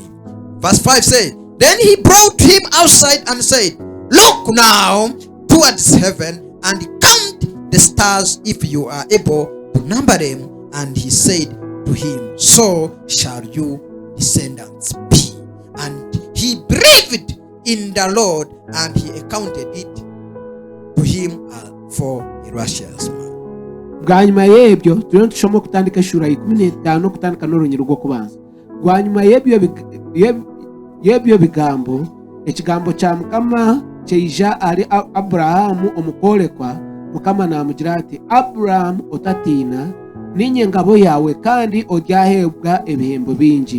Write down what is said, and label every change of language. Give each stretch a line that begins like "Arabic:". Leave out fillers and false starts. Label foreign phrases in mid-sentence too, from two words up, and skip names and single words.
English: Verse 5 says, then he brought him outside and said, look now towards heaven and count the stars, if you are able to number them. And he said to him, so shall your descendants be. And he believed in the Lord, and he accounted it to him for a righteous man.
Nyankole: bwanyuma yebyo turiyo tushoma kutandika shura 15 kutandika n'urunyiro rwo kubanza. Bwanyuma yebyo bigambo ekigambo kya Mukama kyeija ari Abrahamu omukolekwa. Mukama namugira ati, Abrahamu otatiina, ninye ngabo yawe kandi oryahebwa ebihembo bingi.